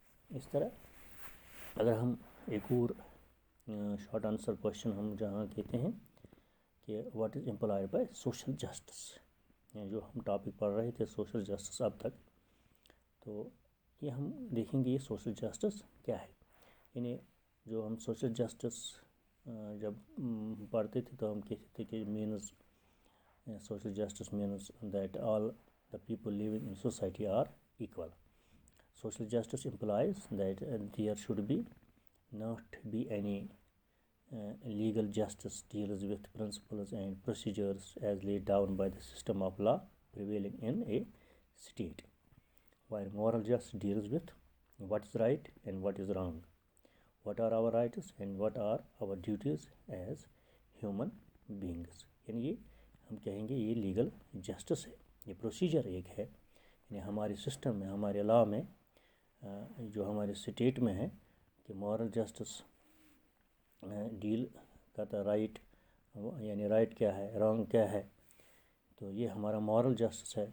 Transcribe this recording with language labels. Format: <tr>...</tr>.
<ur>اس طرح اگر ہم ایک اور شارٹ آنسر کوشچن ہم جہاں کہتے ہیں کہ</ur> <en>what is implied by social justice,</en> <ur>جو ہم ٹاپک پڑھ رہے تھے سوشل جسٹس اب تک، تو یہ ہم دیکھیں گے یہ سوشل جسٹس کیا ہے. یعنی جو ہم سوشل جسٹس جب پڑھتے تھے تو ہم کہتے تھے کہ means</ur> <en>social justice means that all the people living in society are equal. Social justice implies that there should not be any legal justice deals with principles and procedures as laid down by the system of law prevailing in a state, while moral justice deals with what is right and what is wrong, what are our rights and what are our duties as human beings.</en> <ur>یعنی یہ ہم کہیں گے یہ legal justice ہے، یہ procedure ایک ہے. یعنی ہمارے سسٹم میں، ہمارے لا میں، جو ہمارے اسٹیٹ میں ہے کہ مورل جسٹس ڈیل کرتا رائٹ، یعنی رائٹ کیا ہے، رانگ کیا ہے، تو یہ ہمارا مورل جسٹس ہے.</ur>